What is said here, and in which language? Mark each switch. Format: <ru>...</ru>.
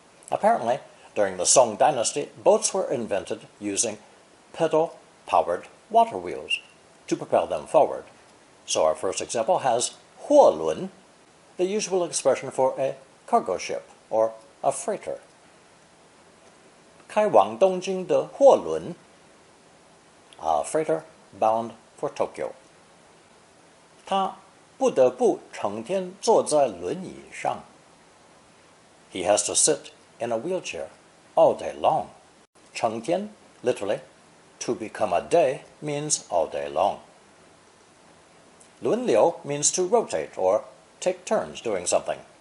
<en>Apparently, during the Song dynasty, boats were invented using pedal-powered water wheels to propel them forward. So our first example has 货轮, the usual expression for a cargo ship or a freighter.</en> <zh>开往东京的货轮,</zh> <en>a freighter bound for Tokyo.</en> <zh>他不得不成天坐在轮椅上.</zh> <en>He has to sit in a wheelchair all day long. 成天, literally, to become a day means all day long. 轮流 means to rotate or take turns doing something.</en>